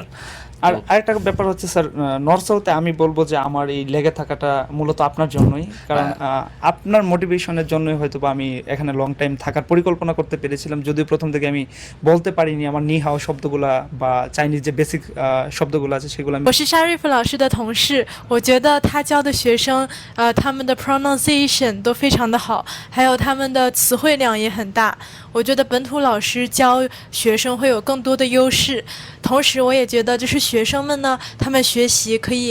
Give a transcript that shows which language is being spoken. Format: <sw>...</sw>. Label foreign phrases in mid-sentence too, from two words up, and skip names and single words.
<bn>আর আরেকটা ব্যাপার হচ্ছে স্যার নর্থ সাউথে আমি বলবো যে আমার এই লেগে থাকাটা মূলত আপনার জন্যই, কারণ আপনার মোটিভেশনের জন্যই হয়তো বা আমি এখানে</bn> <en>long time</en> <bn>থাকার পরিকল্পনা করতে পেরেছিলাম। যদিও প্রথম থেকে আমি বলতে পারিনি আমার</bn> <zh>你好</zh> <bn>শব্দগুলা বা চাইনিজ যে বেসিক শব্দগুলো আছে সেগুলো আমি।</bn> <zh>我是 Sharif 老师的同事，我觉得他教的学生，他们的 pronunciation 都非常的好，还有他们的词汇量也很大。我觉得本土老师教学生会有更多的优势，同时我也觉得就是学生们呢，他们学习可以。</zh>